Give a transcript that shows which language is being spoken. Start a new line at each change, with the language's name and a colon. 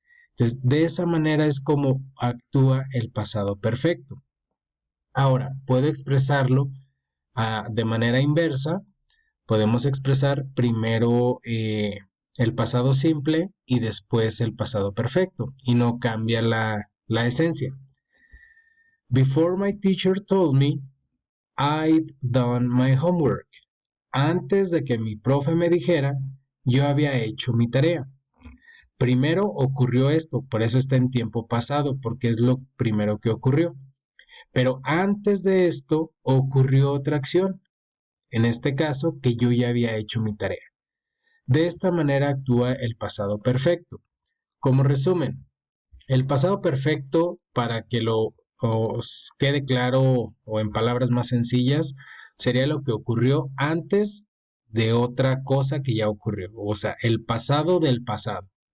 Spanish: Entonces, de esa manera es como actúa el pasado perfecto. Ahora, puedo expresarlo de manera inversa. Podemos expresar primero el pasado simple y después el pasado perfecto. Y no cambia la esencia.
English: Before my teacher told me, I'd done my homework.
Spanish: Antes de que mi profe me dijera, yo había hecho mi tarea. Primero ocurrió esto, por eso está en tiempo pasado, porque es lo primero que ocurrió. Pero antes de esto ocurrió otra acción, en este caso que yo ya había hecho mi tarea. De esta manera actúa el pasado perfecto. Como resumen, el pasado perfecto, para que os quede claro o en palabras más sencillas, sería lo que ocurrió antes de otra cosa que ya ocurrió, o sea, el pasado del pasado.